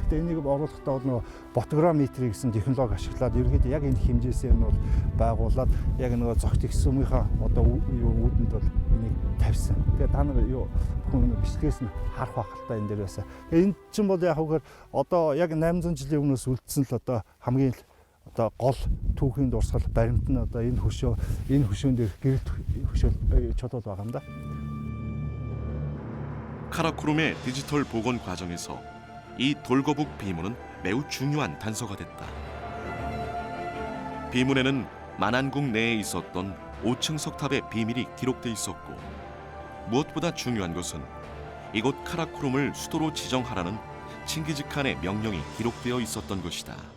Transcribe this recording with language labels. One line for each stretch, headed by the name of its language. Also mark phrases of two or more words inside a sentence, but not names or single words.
Mongolian: Гэхдээ энийг оруулахдаа бол нөгөө фотограмметри гэсэн технологи ашиглаад ерөөхдөө яг энэ хэмжээсээр нь бол байгуулад яг нөгөө цогт их сүмийнхаа одоо үүдэнд бол энийг тавьсан. Тэгээ та нар юу хүн бичлэгээс нь харах байх та энэ дээр байсан. Энэ чинь бол яг хөөөр одоо яг 800 жилийн өмнөөс үлдсэн л одоо хамгийн одоо гол түүхийн дурсгал баримт нь одоо энэ хөшөөн дээр гэрэлт хөшөө чодол байгаа юм да.
Korean: 카라코룸의 디지털 복원 과정에서 이 돌거북 비문은 매우 중요한 단서가 됐다. 비문에는 만안궁 내에 있었던 5층 석탑의 비밀이 기록돼 있었고 무엇보다 중요한 것은 이곳 카라코룸을 수도로 지정하라는 칭기즈칸의 명령이 기록되어 있었던 것이다.